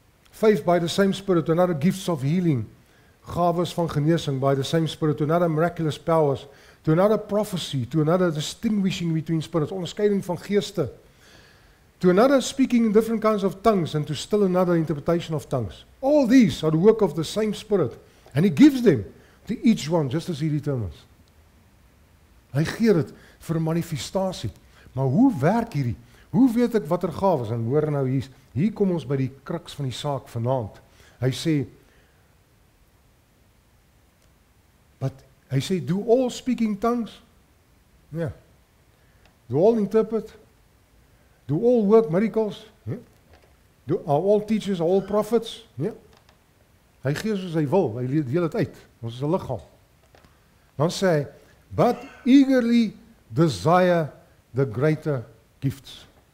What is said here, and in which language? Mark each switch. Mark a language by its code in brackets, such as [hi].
[en] Faith by the same Spirit, to another gifts of healing, [af] gawes van genesing [en] by the same Spirit, to another miraculous powers, to another prophecy, to another distinguishing between spirits, [af] onderskeiding van geeste, [en] to another speaking in different kinds of tongues, and to still another interpretation of tongues. All these are the work of the same Spirit, and he gives them to each one just as he determines. [af] Hy gee dit vir 'n manifestasie. Maar hoe werk hierdie? Hoe weet ek watter gawes? En hoor nou hier kom ons by die kruks van die saak vanaand. Hy sê, [en] do all speaking tongues? Ja. Do all interpret? Do all work miracles? Ja. Are all teachers, are all prophets? [af] Ja. Hy gee soos hy wil, hy deel dit uit. Ons is 'n liggaam. Dan sê hy, [en] but eagerly desire the greater gifts.